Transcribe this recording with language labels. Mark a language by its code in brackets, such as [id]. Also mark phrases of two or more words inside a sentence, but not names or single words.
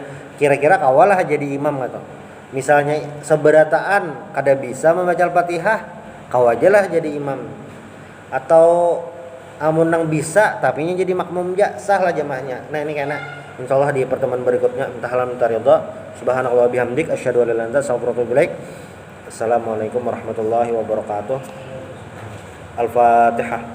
[bjn] Kira-kira kawalah jadi imam atau misalnya seberataan kada bisa membaca Al-Fatihah, kau ajalah jadi imam. Atau amun nang bisa tapi jadi makmum ja sah lah jamaahnya. Nah, ini karena insyaallah di pertemuan berikutnya entah halan taridha. [ar] سبحان الله وبحمدك أشهد أن لا إله إلا أنت أستغفرك وأتوب إليك. السلام عليكم ورحمة الله وبركاته. Al-Fatihah.